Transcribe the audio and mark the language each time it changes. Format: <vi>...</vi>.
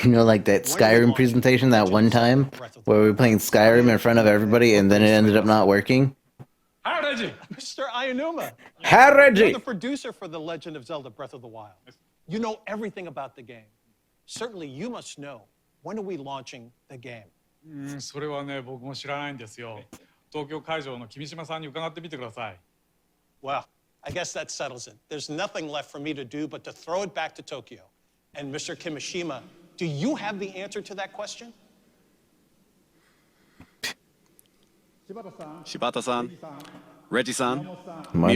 <en>You know, like that Skyrim presentation that one time where we were playing Skyrim in front of everybody and then it ended up not working. Hi, Reggie. Mr. Ayanuma. Hi, Reggie. You're the producer for The Legend of Zelda Breath of the Wild. You know everything about the game. Certainly you must know, when are we launching the game?</en> <ja>それはね、僕も知らないんですよ。東京会場の君島さんに伺ってみてください。</ja> <en>Well, I guess that settles it. There's nothing left for me to do but to throw it back to Tokyo. And Mr. Kimishima, do you have the answer to that question? Shibata-san, Reggie-san, March</en>